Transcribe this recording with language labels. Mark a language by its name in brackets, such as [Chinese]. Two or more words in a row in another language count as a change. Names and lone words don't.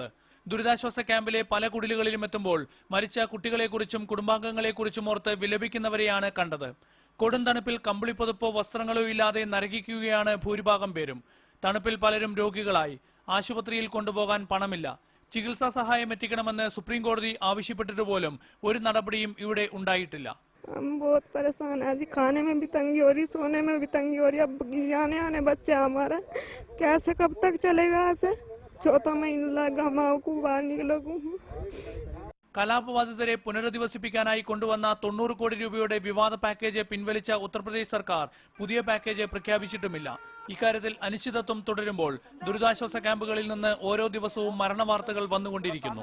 [Malayalam] ദുരിതാശ്വാസ ക്യാമ്പിലെ പല കുടിലുകളിലും എത്തുമ്പോൾ മരിച്ച കുട്ടികളെക്കുറിച്ചും കുടുംബാംഗങ്ങളെക്കുറിച്ചും ഓർത്ത് വിലപിക്കുന്നവരെയാണ് കണ്ടത്. കൊടും തണുപ്പിൽ കമ്പിളിപ്പുതപ്പോ വസ്ത്രങ്ങളോ ഇല്ലാതെ നരകിക്കുകയാണ് ഭൂരിഭാഗം പേരും. തണുപ്പിൽ പലരും രോഗികളായി. ആശുപത്രിയിൽ കൊണ്ടുപോകാൻ പണമില്ല. ചികിത്സാ സഹായം എത്തിക്കണമെന്ന് സുപ്രീം കോടതി ആവശ്യപ്പെട്ടിട്ട് പോലും ഒരു നടപടിയും ഇവിടെ ഉണ്ടായിട്ടില്ല. [Hindi] हम बहुत परेशान हैं जी, खाने में भी तंगी हो रही, सोने में भी तंगी हो रही। अब आने बच्चे हमारा कैसे कब तक चलेगा? ऐसे चौथा महीना लगा हमारे बाहर निकलो. [Malayalam] കലാപബാധിതരെ പുനരധിവസിപ്പിക്കാനായി കൊണ്ടുവന്ന 90 കോടി രൂപയുടെ വിവാദ പാക്കേജ് പിൻവലിച്ച ഉത്തർപ്രദേശ് സർക്കാർ പുതിയ പാക്കേജ് പ്രഖ്യാപിച്ചിട്ടുമില്ല. ഇക്കാര്യത്തിൽ അനിശ്ചിതത്വം തുടരുമ്പോൾ ദുരിതാശ്വാസ ക്യാമ്പുകളിൽ നിന്ന് ഓരോ ദിവസവും മരണവാർത്തകൾ വന്നുകൊണ്ടിരിക്കുന്നു.